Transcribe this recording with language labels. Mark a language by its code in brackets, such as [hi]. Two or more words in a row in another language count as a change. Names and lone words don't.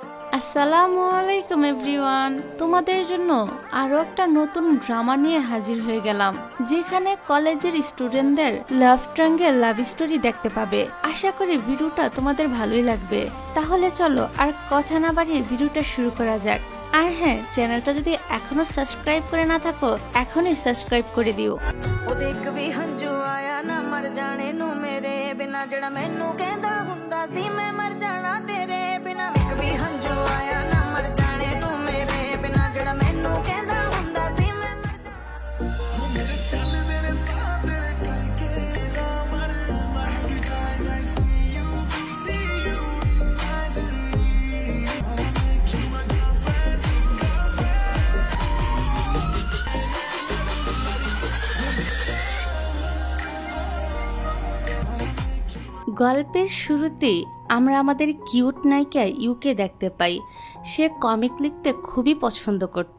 [bn] আসসালামু আলাইকুম এভরিওয়ান, তোমাদের জন্য আরো একটা নতুন ড্রামা নিয়ে হাজির হয়ে গেলাম, যেখানে কলেজের স্টুডেন্টদের [en] love triangle love story [bn] দেখতে পাবে। আশা করি ভিডিওটা তোমাদের ভালোই লাগবে। তাহলে চলো আর কথা না বাড়িয়ে ভিডিওটা শুরু করা যাক। আর হ্যাঁ, চ্যানেলটা যদি এখনো সাবস্ক্রাইব করে না থাকো এখনই সাবস্ক্রাইব করে দিও। [pa] ਜਿਹੜਾ ਮੈਨੂੰ ਕਹਿੰਦਾ ਹੁੰਦਾ ਸੀ ਮੈਂ ਮਰ ਜਾਣਾ ਤੇਰੇ ਬਿਨਾ ਇੱਕ ਵੀ ਹੰਝੂ ਆਇਆ ਨਾ ਮਰ ਜਾਣੇ ਤੂੰ ਮੇਰੇ ਬਿਨਾ ਜਿਹੜਾ ਮੈਨੂੰ ਕਹਿੰਦਾ ਹੁੰਦਾ ਸੀ ਮੈਂ ਮਰ ਜਾਣਾ ਮੇਰੇ ਚੱਲਦੇ ਨੇ ਸਾਹ ਤੇਰੇ ਕਰਕੇ ਮਰ ਮਰ [en] every time I see you in my dream I wanna make you my girlfriend [bn] গল্পের শুরুতেই আমরা আমাদের কিউট নায়িকা ইউকে দেখতে পাই। সে কমিক লিখতে খুবই পছন্দ করত।